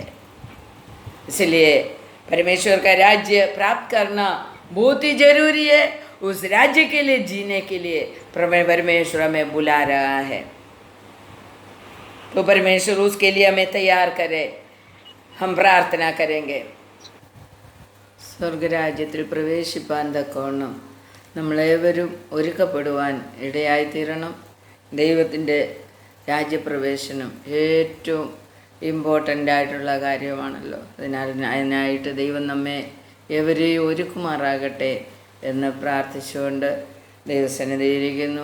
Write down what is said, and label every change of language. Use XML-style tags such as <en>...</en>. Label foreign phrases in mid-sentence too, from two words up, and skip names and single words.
<hi>इसलिए परमेश्वर का राज्य प्राप्त करना बहुत ही जरूरी है। उस राज्य के लिए जीने के लिए परमेश्वर हमें बुला रहा है, तो परमेश्वर उसके लिए हमें तैयार करे। हम प्रार्थना करेंगे।</hi> <ml>സ്വർഗരാജ്യത്തിൽ പ്രവേശിപ്പാൻ തക്കവണ്ണം നമ്മളേവരും ഒരുക്കപ്പെടുവാൻ ഇടയായിത്തീരണം. ദൈവത്തിൻ്റെ രാജ്യപ്രവേശനം ഏറ്റവും ഇമ്പോർട്ടൻ്റ് ആയിട്ടുള്ള കാര്യമാണല്ലോ. അതിനായിട്ട് ദൈവം നമ്മെ എവരെയും ഒരുക്കുമാറാകട്ടെ എന്ന് പ്രാർത്ഥിച്ചുകൊണ്ട് ദൈവസന്നിധിയിരിക്കുന്നു.</ml>